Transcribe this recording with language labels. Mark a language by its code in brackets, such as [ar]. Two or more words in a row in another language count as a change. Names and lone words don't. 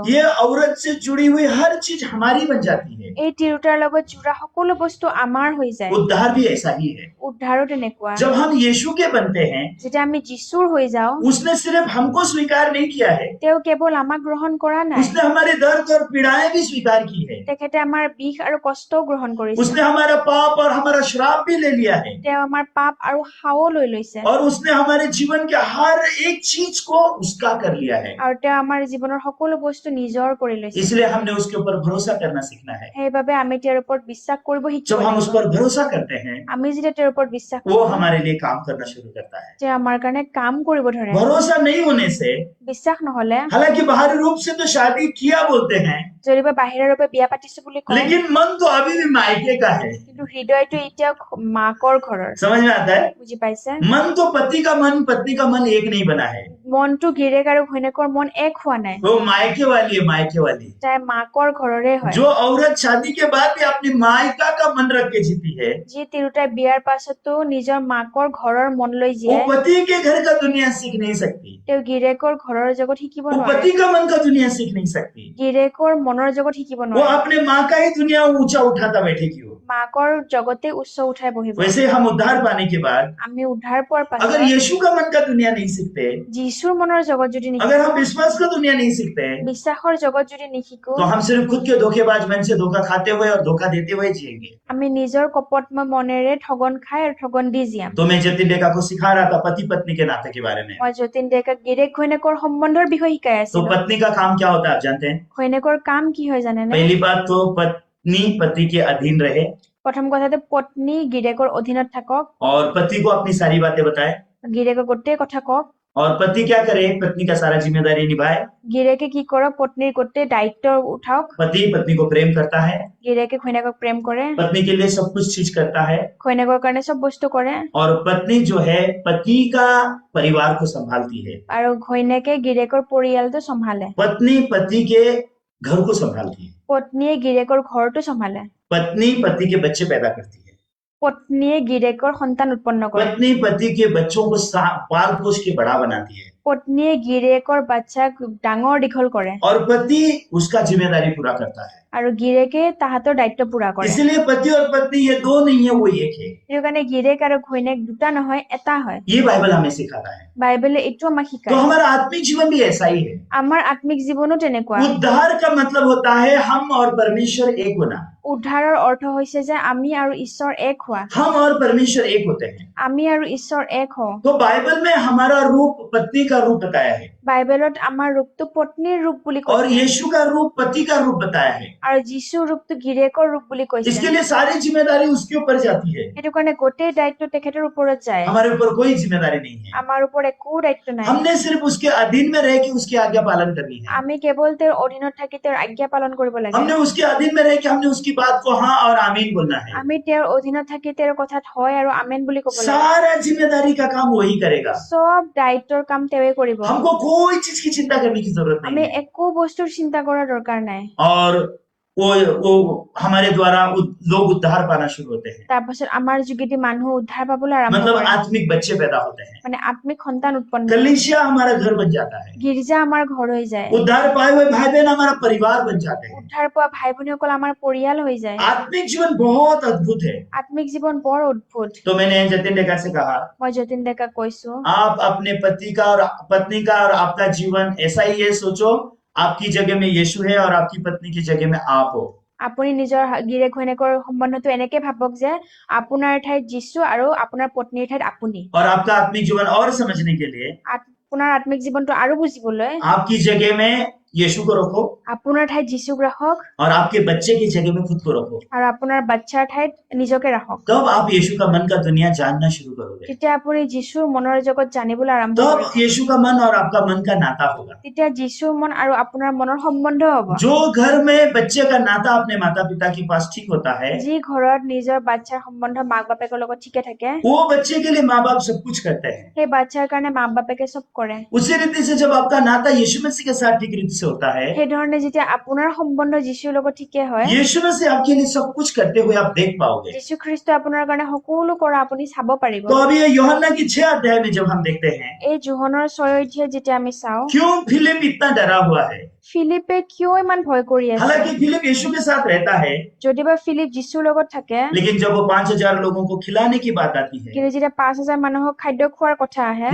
[hi] ये औरत से जुड़ी हुई हर चीज हमारी बन जाती है। [as] এই তিৰোতাৰ লগত জোৰা সকলো বস্তু আমাৰ হৈ যায়। [hi] उद्धार भी ऐसा ही है। [as] উদ্ধাৰো তেনেকুৱা। [hi] जब हम यीशु के बनते हैं, [as] যেতিয়া আমি যিচুৰ হৈ যাওঁ, [hi] उसने सिर्फ हमको स्वीकार नहीं किया है, [as] তেওঁ কেৱল আমাক গ্ৰহণ কৰা নাই, [hi] उसने हमारे दर्द और पीड़ाएं भी स्वीकार की है। [as] তেখেতে আমাৰ বিষ আৰু কষ্টও গ্ৰহণ কৰিছে। [hi] उसने हमारा पाप और हमारा श्राप भी ले लिया है, [as] তেওঁ আমাৰ পাপ আৰু খাও লৈ লৈছে, [hi] और उसने हमारे जीवन के हर एक चीज को उसका कर लिया है। [as] আৰু তেওঁ আমাৰ জীৱনৰ সকলো বস্তু নিজৰ কৰি লৈছে। [hi] इसलिए हमने उसके ऊपर भरोसा करना सीखना है। [as] সেইবাবে আমি তেওঁৰ ওপৰত বিশ্বাস কৰিব শিকিব [hi] जब हम उस [as] লাগিব। [hi] पर भरोसा करते हैं, [as] আমি যেতিয়া তেওঁৰ ওপৰত বিশ্বাস [hi] वो [as] কৰো, [hi] हमारे लिए काम करना शुरू करता है। [as] যে আমাৰ কাৰণে কাম কৰিব ধৰে। [hi] भरोसा नहीं होने से, [as] বিশ্বাস নহলে, [hi] हालांकि बाहरी रूप से तो शादी किया बोलते हैं, [as] যদিবা বাহিৰৰ বাবে বিয়া পাতিছো বুলি কয়, [hi] लेकिन मन तो अभी भी मायके का है। [as] কিন্তু হৃদয়টো এতিয়াও মাকৰ ঘৰৰ। [hi] समझ में आता है? [as] বুজি পাইছে? [hi] मन तो पति का मन पत्नी का मन एक नहीं बना है। [as] মনটো গিৰেক আৰু ঘৈণীয়েকৰ মন এক হোৱা নাই, [hi] वो मायके वाली है, मायके वाली। [as] তাই মাকৰ ঘৰৰে হয়। [hi] जो औरत शादी के बाद भी अपनी मायका का मन रख के जीती है, [as] যি তিৰোতাই বিয়াৰ পাছতো নিজৰ মাকৰ ঘৰৰ মন লৈ [hi] वो [as] জীয়াই, [hi] पति के घर का दुनिया सीख नहीं सकती, [as] তেওঁ গিৰেকৰ ঘৰৰ জগত শিকিব [hi] वो [as] নোৱাৰে, [hi] पति का मन का दुनिया सीख नहीं सकती। [as] গিৰেকৰ মনৰ জগত শিকিব [hi] वो [as] নোৱাৰে, [hi] अपने माँ का ही दुनिया ऊंचा उठाता बैठेगी। वो [as] মাকৰ জগতে উচ্চ উঠাই বহিব। [hi] वैसे हम उद्धार पाने के बाद [as] আমি উদ্ধাৰ পোৱাৰ [hi] अगर [as] পাছত [hi] यीशु का मन का दुनिया नहीं सीखते, [as] যীশুৰ মনৰ জগত যদি নিশিকো, [hi] अगर हम विश्वास का दुनिया नहीं सीखते, [as] বিশ্বাসৰ জগত যদি নিশিকো, [hi] तो हम सिर्फ खुद के धोखेबाज मन से धोखा खाते हुए और धोखा देते हुए जिएंगे। [as] আমি নিজৰ কপটময় মনেৰে ঠগন খাই আৰু ঠগন দি জীয়াম। [hi] तो मैं जतिन डेका को सिखा रहा था पति पत्नी के नाते के बारे में। [as] মই যতীন ডেকাক গিৰেক ঘৈণীয়েকৰ সম্বন্ধৰ বিষয়ে শিকাই [hi] तो [as] আছিলো। [hi] पत्नी का काम क्या होता है आप जानते हैं? [as] ঘৈণীয়েকৰ কাম কি হয় জানেনে? [hi] पहली बात तो पत्नी पति के अधीन रहे [as] প্ৰথম কথাটো পত্নী গিৰেকৰ অধীনত থাকক, [hi] और पति को अपनी सारी बातें बताए, [as] গিৰেকৰ গোটেই কথা কওক। [hi] और पति क्या करे? पत्नी का सारा जिम्मेदारी निभाए। [as] গিৰেকে কি কৰক? পত্নীৰ গোটেই দায়িত্ব উঠাওক। [hi] पति पत्नी को प्रेम करता है, [as] গিৰেকে ঘৈণীয়েকক প্ৰেম কৰে, [hi] पत्नी के लिए सब कुछ चीज करता है, [as] ঘৈণীয়েকৰ কাৰণে চব বস্তু কৰে, [hi] और पत्नी जो है पति का परिवार को संभालती है। [as] আৰু ঘৈণীয়েকে গিৰেকৰ পৰিয়ালটো চম্ভালে। [hi] पत्नी पति के घर को संभालती है। [as] পত্নীয়ে গিৰেকৰ ঘৰটো চম্ভালে। [hi] पत्नी पति के बच्चे पैदा करती है। [as] পত্নীয়ে গিৰেকৰ সন্তান উৎপন্ন কৰে। [hi] पत्नी पति के बच्चों को पाल पोष के बड़ा बनाती है, [as] পত্নীয়ে গিৰেকৰ বাচ্চাক ডাঙৰ দীঘল কৰে, [hi] और पति उसका जिम्मेदारी पूरा करता है। [as] আৰু গিৰেকে তাহাঁতৰ দায়িত্ব পুৰা কৰে। [hi] इसलिए पति और पत्नी ये दो नहीं है, वो एक है। [as] সেইটো কাৰণে গিৰেক আৰু ঘৈণীয়েক দুটা নহয়, এটা হয়। [hi] ये बाइबल हमें सिखाता है। [as] বাইবেলে এইটো আমাক [hi] तो [as] শিকায়। [hi] हमारा आत्मिक जीवन भी ऐसा ही है। [as] আমাৰ আত্মিক জীৱনো তেনেকুৱা। [hi] उद्धार का मतलब होता है हम और परमेश्वर एक होना। [as] উদ্ধাৰৰ অৰ্থ হৈছে যে আমি আৰু ঈশ্বৰ এক হোৱা। [hi] हम और परमेश्वर एक होते हैं। [as] আমি আৰু ঈশ্বৰ এক হওঁ। [hi] तो बाइबल में हमारा रूप पत्नी का रूप बताया है, [as] বাইবেলত আমাৰ ৰূপটো পত্নীৰ ৰূপ বুলি [hi] और [as] কৈছে, [hi] यीशु का रूप पति का रूप बताया है। [as] আৰু যীশুৰ ৰূপটো গিৰেকৰ ৰূপ বুলি কৈছে। [hi] इसके लिए सारी जिम्मेदारी उसके ऊपर जाती है, [as] সেইটো কাৰণে গোটেই দায়িত্ব তেখেতৰ ওপৰত যায়। [hi] हमारे ऊपर कोई जिम्मेदारी नहीं है। [as] আমাৰ ওপৰত একো দায়িত্ব নাই। [hi] हमने सिर्फ उसके अधीन में रह के उसकी आज्ञा पालन करनी है। [as] আমি কেৱল তেওঁৰ অধীনত থাকি তেওঁৰ আজ্ঞা পালন কৰিব লাগে। [hi] हमने उसके अधीन में रह के हमने उसकी बात को हाँ और आमीन बोलना है। [as] আমি তেওঁৰ অধীনত থাকি তেওঁৰ কথাত হয় আৰু আমেন বুলি ক'ব লাগে। [hi] सारा जिम्मेदारी का काम वही करेगा। [as] চব দায়িত্বৰ কাম তেওঁৱে কৰিব। [hi] हमको कोई चीज की चिंता करने की जरूरत [as] আমি [hi] नहीं है। [as] একো বস্তুৰ চিন্তা কৰাৰ দৰকাৰ নাই। [hi] और वो हमारे द्वारा लोग उद्धार पाना शुरू होते हैं, [as] তাৰপাছত আমাৰ যোগেদি মানুহ উদ্ধাৰ পাবলৈ আৰম্ভ [hi] मतलब [as] কৰে, [hi] आत्मिक बच्चे पैदा होते हैं। [as] মানে আত্মিক সন্তান উৎপন্ন হয়। [hi] कलीसिया हमारा घर बन जाता है। [as] গীৰ্জা আমাৰ ঘৰ হৈ যায়। [hi] उद्धार पाए हुए भाई बहन हमारा परिवार बन जाते हैं। [as] উদ্ধাৰ পোৱা ভাই ভনীসকল আমাৰ পৰিয়াল হৈ যায়। [hi] आत्मिक जीवन बहुत अद्भुत है। [as] আত্মিক জীৱন বৰ অদ্ভুত। [hi] तो मैंने जतिन डेका से कहा, [as] মই যতীন ডেকাক কৈছো, [hi] आप अपने पति का और पत्नी का और आपका जीवन ऐसा ही है। सोचो आपकी जगह में यीशु है और आपकी पत्नी की जगह में आप हो। [as] আপুনি নিজৰ গিৰেক ঘৈণীয়েকৰ সম্বন্ধটো এনেকে ভাবক যে আপোনাৰ ঠাইত যীশু আৰু আপোনাৰ পত্নীৰ ঠাইত আপুনি। [hi] और आपका आत्मिक जीवन और समझने के लिए [as] আপোনাৰ আত্মিক জীৱনটো আৰু বুজিবলৈ [hi] आपकी जगह में यीशु को रखो, [as] আপোনাৰ ঠাইত যীশুক ৰাখক, [hi] और आपके बच्चे की जगह में खुद को रखो। [as] আৰু আপোনাৰ বাচ্চাৰ ঠাইত নিজকে ৰাখক। [hi] तब आप यीशु का मन का दुनिया जानना शुरू करोगे। [as] তেতিয়া আপুনি যীশুৰ মনৰ জগত জানিবলৈ আৰম্ভ [hi] तब [as] কৰিব। [hi] यीशु का मन और आपका मन का नाता होगा। [as] তেতিয়া যীশুৰ মন আৰু আপোনাৰ মনৰ সম্বন্ধ হ'ব। [hi] जो घर में बच्चे का नाता अपने माता पिता के पास ठीक होता है, [as] যি ঘৰত নিজৰ বাচ্চাৰ সম্বন্ধ মাক বাপেকৰ লগত ঠিকে থাকে, [hi] वो बच्चे के लिए माँ बाप सब कुछ करते हैं। [as] সেই বাচ্চাৰ কাৰণে মাক বাপেকে চব কৰে। [hi] उसी रीति से जब आपका नाता यीशु मसीह के साथ ठीक रीति से होता है, [as] সেই ধৰণে যেতিয়া আপোনাৰ সম্বন্ধ যীশুৰ লগত ঠিকে হয়, [hi] यीशु मसीह आपके लिए सब कुछ करते हुए आप देख पाओगे। [as] যীশু খ্ৰীষ্ট আপোনাৰ কাৰণে সকলো কৰা আপুনি চাব পাৰিব। [hi] तो अभी ये यूहन्ना की 6 अध्याय में जब हम देखते हैं, [as] এই যোহনৰ 6 অধ্যায় যেতিয়া আমি চাওঁ, [hi] क्यों फिलिप इतना डरा हुआ है? [as] ফিলিপে কিয় ইমান ভয় কৰি আছে? [hi] हालांकि फिलिप यीशु के साथ रहता है, [as] যদিবা ফিলিপ যীশুৰ লগত থাকে, [hi] लेकिन जब वो 5000 लोगों को खिलाने की बात आती है, [as] কিন্তু যেতিয়া 5000 মানুহক খাদ্য খোৱাৰ কথা আহে,